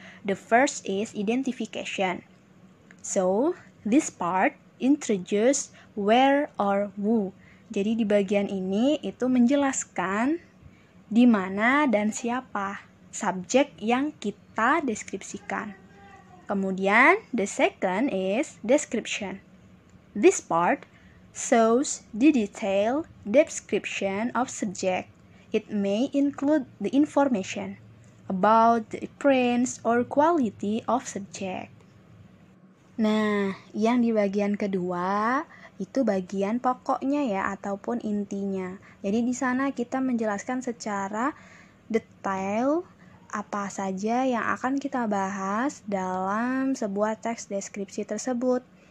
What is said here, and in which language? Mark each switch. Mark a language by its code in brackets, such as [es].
[en] The first is identification. So, this part introduce where or who. [id] Jadi di bagian ini itu menjelaskan di mana dan siapa subjek yang kita deskripsikan. [en] Kemudian, the second is description. This part shows the detailed description of subject. It may include the information about the appearance or quality of subject. [id] Nah, yang di bagian kedua itu bagian pokoknya ya ataupun intinya. Jadi di sana kita menjelaskan secara detail apa saja yang akan kita bahas dalam sebuah teks deskripsi tersebut.